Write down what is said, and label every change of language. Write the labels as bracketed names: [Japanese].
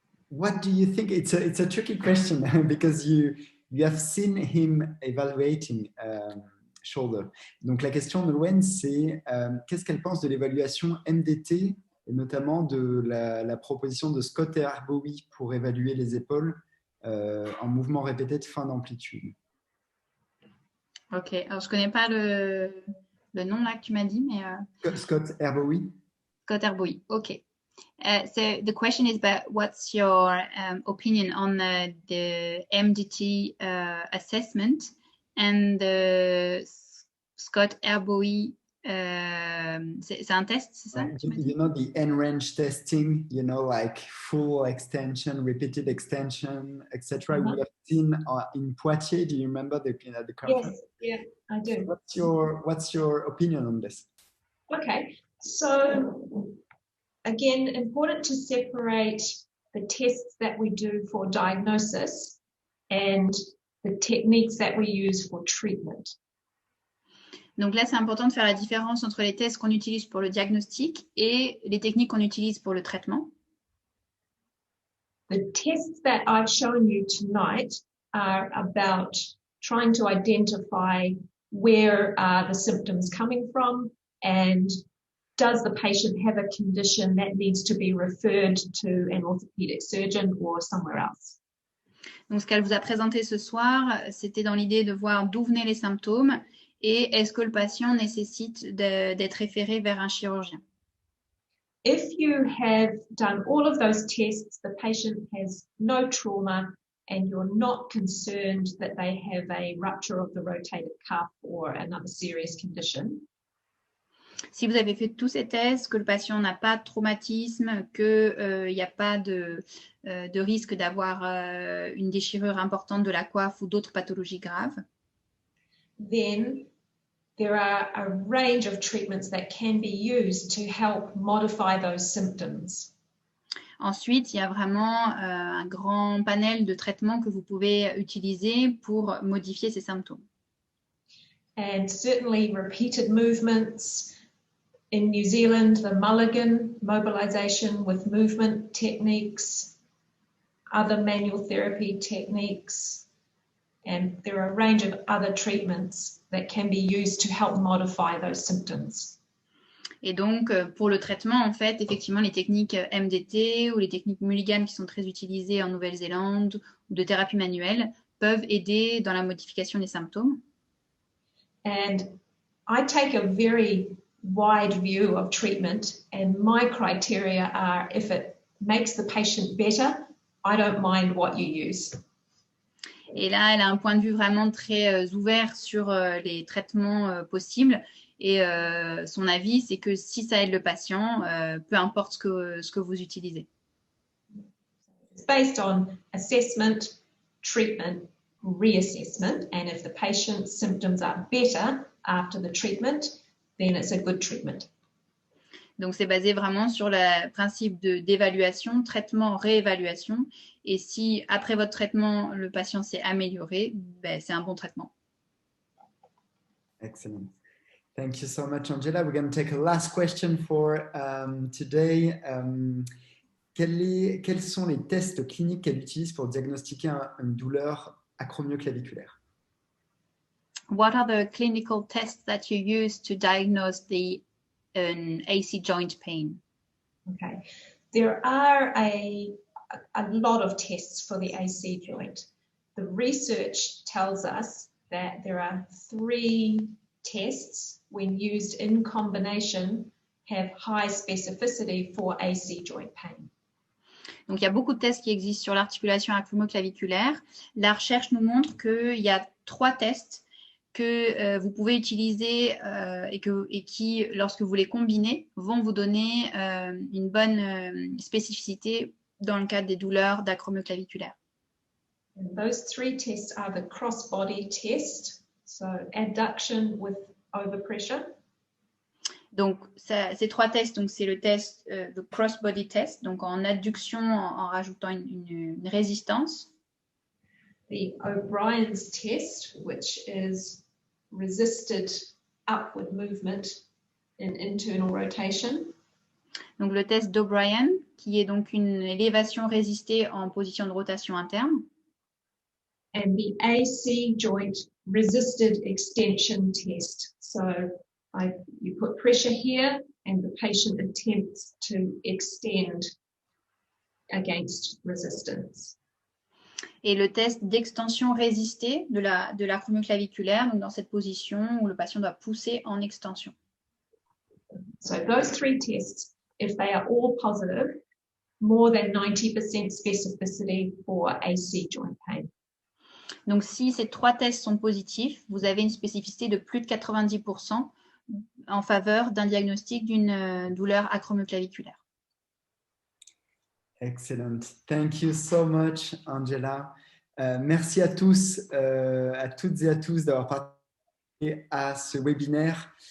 [English] What do you think? It's a tricky question because you have seen him evaluating shoulder. [French] Donc la question de Wen, c'est qu'est-ce qu'elle pense de l'évaluation MDT et notamment de la proposition de Scott et Arbowi pour évaluer les épaules en mouvement répété de fin d'amplitude. Ok, alors je connais pas le nom là que tu m'as dit, mais Scott Arbowi. Scott Arbowi. Ok. [English] So the question is about what's your opinion on the MDT assessment and the Scott Arbowi. [French] C'est un test, c'est ça? [English] You know the N-range testing, you know, like full extension, repeated extension, etc. We have seen in Poitiers. Do you remember the conference? Yes, yeah, I do. So what's your opinion on this? Okay, so again, important to separate the tests that we do for diagnosis and the techniques that we use for treatment. [French] Donc là, c'est important de faire la différence entre les tests qu'on utilise pour le diagnostic et les techniques qu'on utilise pour le traitement. [English] The tests that I've shown you tonight are about trying to identify where are the symptoms coming from and does the patient have a condition that needs to be referred to an orthopedic surgeon or somewhere else. [French] Donc, ce qu'elle vous a présenté ce soir, c'était dans l'idée de voir d'où venaient les symptômes et est-ce que le patient nécessite d'être référé vers un chirurgien. [English] If you have done all of those tests, the patient has no trauma and you're not concerned that they have a rupture of the rotator cuff or another serious condition. [French] Si vous avez fait tous ces tests, que le patient n'a pas de traumatisme, qu'il n'y a pas de risque d'avoir une déchirure importante de la coiffe ou d'autres pathologies graves, [English] then there are a range of treatments that can be used to help modify those symptoms. [French] Ensuite, il y a vraiment un grand panel de traitements que vous pouvez utiliser pour modifier ces symptômes. [English] And certainly repeated movements. In New Zealand, the Mulligan mobilization with movement techniques, other manual therapy techniques, and there are a range of other treatments that can be used to help modify those symptoms. [French] Et donc, pour le traitement, en fait, effectivement, les techniques MDT ou les techniques Mulligan qui sont très utilisées en Nouvelle-Zélande ou de thérapie manuelle peuvent aider dans la modification des symptômes. [English] And I take a very wide view of treatment, and my criteria are if it makes the patient better, I don't mind what you use. [French] Et là, elle a un point de vue vraiment très ouvert sur les traitements possibles. Et son avis, c'est que si ça aide le patient, peu importe ce que vous utilisez. [English] It's based on assessment, treatment, reassessment, and if the patient's symptoms are better after the treatment, then it's a good treatment. [French] Donc, c'est basé vraiment sur le principe d'évaluation, traitement, réévaluation. Et si, après votre traitement, le patient s'est amélioré, ben, c'est un bon traitement. [English] Excellent. Thank you so much, Angela. We're going to take a last question for today. [French] Quels sont les tests cliniques qu'elle utilise pour diagnostiquer une douleur acromioclaviculaire? [English] What are the clinical tests that you use to diagnose an AC joint pain? Okay, there are a lot of tests for the AC joint. The research tells us that there are 3 tests when used in combination have high specificity for AC joint pain. [French] Donc, il y a beaucoup de tests qui existent sur l'articulation acromioclaviculaire. La recherche nous montre qu'il y a 3 tests que vous pouvez utiliser et qui, lorsque vous les combinez, vont vous donner une bonne spécificité dans le cadre des douleurs d'acromioclaviculaire. [English] Those 3 tests are the cross-body test, so adduction with overpressure. [French] Donc, ces 3 tests, donc c'est le test, le cross-body test, donc en adduction en rajoutant une résistance. [English] the O'Brien's test, which is resisted upward movement in internal rotation. [French] Donc le test d'O'Brien, qui est donc une élévation résistée en position de rotation interne. [English] And the AC joint resisted extension test. So you put pressure here and the patient attempts to extend against resistance. [French] Et le test d'extension résistée de l'acromioclaviculaire, donc dans cette position où le patient doit pousser en extension. [English] So those three tests, if they are all positive, more than 90% specificity for AC joint pain. [French] Donc, si ces 3 tests sont positifs, vous avez une spécificité de plus de 90% en faveur d'un diagnostic d'une douleur acromioclaviculaire. [English] Excellent. Thank you so much, Angela. [French] Merci à tous, à toutes et à tous d'avoir participé à ce webinaire.